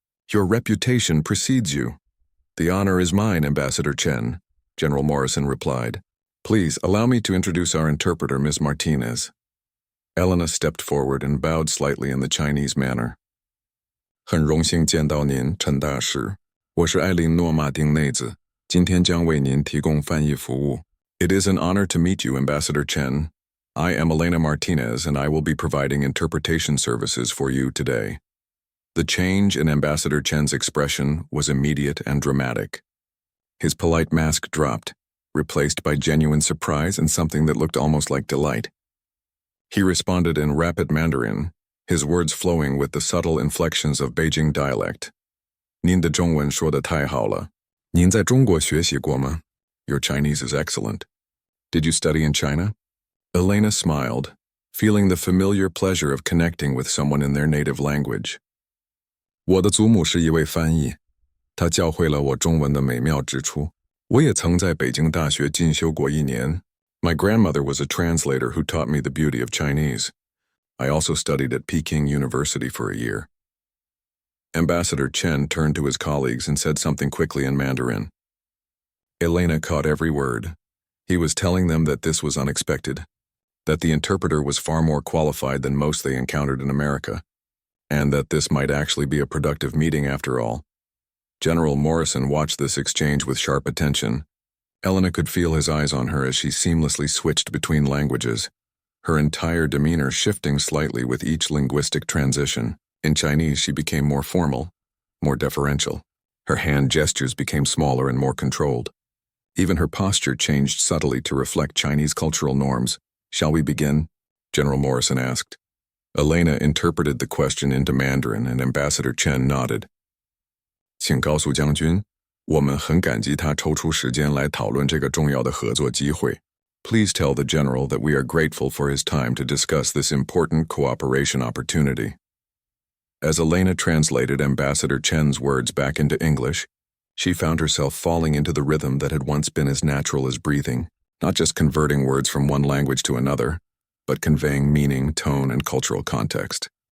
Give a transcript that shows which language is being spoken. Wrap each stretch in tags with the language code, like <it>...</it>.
<en>Your reputation precedes you." "The honor is mine, Ambassador Chen," General Morrison replied. "Please allow me to introduce our interpreter, Ms. Martinez." Elena stepped forward and bowed slightly in the Chinese manner.</en> <zh>很荣幸见到您，陈大使。我是艾琳诺马丁内子，今天将为您提供翻译服务。</zh> <en>It is an honor to meet you, Ambassador Chen. I am Elena Martinez, and I will be providing interpretation services for you today. The change in Ambassador Chen's expression was immediate and dramatic. His polite mask dropped, replaced by genuine surprise and something that looked almost like delight. He responded in rapid Mandarin, his words flowing with the subtle inflections of Beijing dialect.</en> <zh>您的中文说得太好了。您在中国学习过吗?</zh> <en>Your Chinese is excellent. Did you study in China? Elena smiled, feeling the familiar pleasure of connecting with someone in their native language.</en> <zh>我的祖母是一位翻译，她教会了我中文的美妙之处。我也曾在北京大学进修过1年。</zh> <en>My grandmother was a translator who taught me the beauty of Chinese. I also studied at Peking University for a year. Ambassador Chen turned to his colleagues and said something quickly in Mandarin. Elena caught every word. He was telling them that this was unexpected, that the interpreter was far more qualified than most they encountered in America, and that this might actually be a productive meeting after all. General Morrison watched this exchange with sharp attention. Elena could feel his eyes on her as she seamlessly switched between languages, her entire demeanor shifting slightly with each linguistic transition. In Chinese, she became more formal, more deferential. Her hand gestures became smaller and more controlled. Even her posture changed subtly to reflect Chinese cultural norms. "Shall we begin?" General Morrison asked. Elena interpreted the question into Mandarin, and Ambassador Chen nodded.</en> <zh>请告诉将军，我们很感激他抽出时间来讨论这个重要的合作机会。</zh> <en>Please tell the general that we are grateful for his time to discuss this important cooperation opportunity. As Elena translated Ambassador Chen's words back into English, she found herself falling into the rhythm that had once been as natural as breathing, not just converting words from one language to another, but conveying meaning, tone, and cultural context.</en>